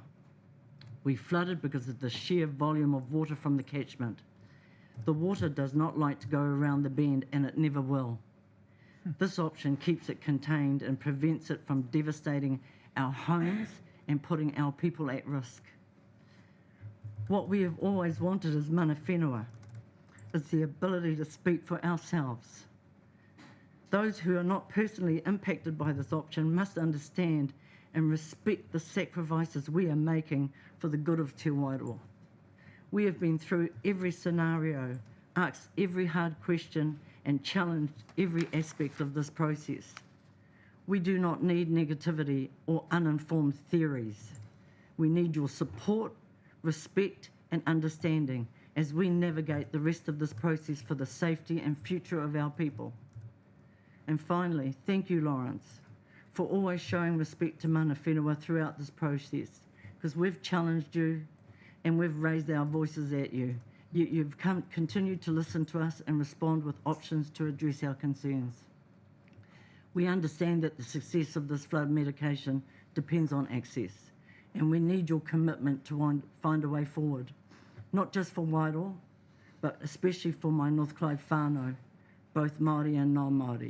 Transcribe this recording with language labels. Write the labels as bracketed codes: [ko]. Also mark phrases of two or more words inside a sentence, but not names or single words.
[en] We flooded because of the sheer volume of water from the catchment. The water does not like to go around the bend, and it never will. This option keeps it contained and prevents it from devastating our homes and putting our people at risk. What we have always wanted as [mi] mana whenua [en] is the ability to speak for ourselves. Those who are not personally impacted by this option must understand and respect the sacrifices we are making for the good of Te Wairoa. We have been through every scenario, asked every hard question, and challenged every aspect of this process. We do not need negativity or uninformed theories. We need your support, respect, and understanding as we navigate the rest of this process for the safety and future of our people. And finally, thank you, Lawrence, for always showing respect to [mi] mana whenua [en] throughout this process, because we've challenged you and we've raised our voices at you. You've continued to listen to us and respond with options to address our concerns. We understand that the success of this flood mitigation depends on access, and we need your commitment to find a way forward, not just for Wairoa, but especially for my North Clyde whānau, both Māori and non-Māori.